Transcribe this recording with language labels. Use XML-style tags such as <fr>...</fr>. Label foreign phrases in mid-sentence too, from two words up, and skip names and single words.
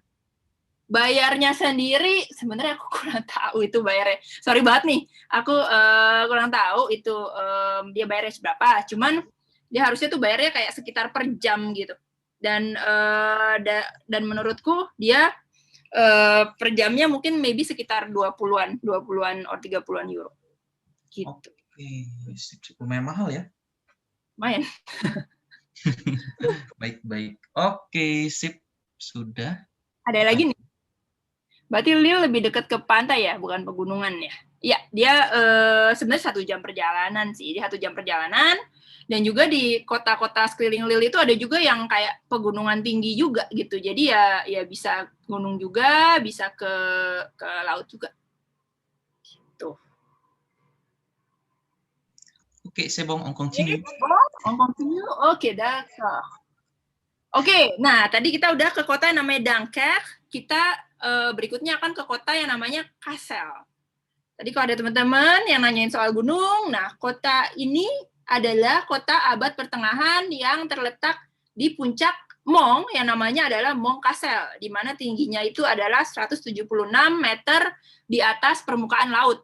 <id>Bayarnya sendiri sebenarnya aku kurang tahu itu bayarnya. Sorry banget nih, aku kurang tahu itu dia bayarnya berapa. Cuman dia harusnya tuh bayarnya kayak sekitar per jam gitu. Dan menurutku dia per jamnya mungkin maybe sekitar 20-an or 30-an euro. Gitu. Oke, lumayan mahal ya? Lumayan. Baik. Oke, sip. Sudah. Ada lagi nih. Berarti Lille lebih dekat ke pantai ya, bukan pegunungan ya? Iya, dia sebenarnya 1 jam perjalanan sih. Dia 1 jam perjalanan. Dan juga di kota-kota sekeliling Lille itu ada juga yang kayak pegunungan tinggi juga gitu. Jadi ya bisa gunung juga, bisa ke laut juga. Gitu. Oke,</id> <fr>c'est bon, on continue. Oke, d'accord.</fr> <id>Oke, nah tadi kita udah ke kota yang namanya Dunkirk. Kita berikutnya akan ke kota yang namanya Kassel. Tadi kalau ada teman-teman yang nanyain soal gunung, nah kota ini adalah kota abad pertengahan yang terletak di puncak Mont yang namanya adalah Mont Kassel, di mana tingginya itu adalah 176 meter di atas permukaan laut.</id>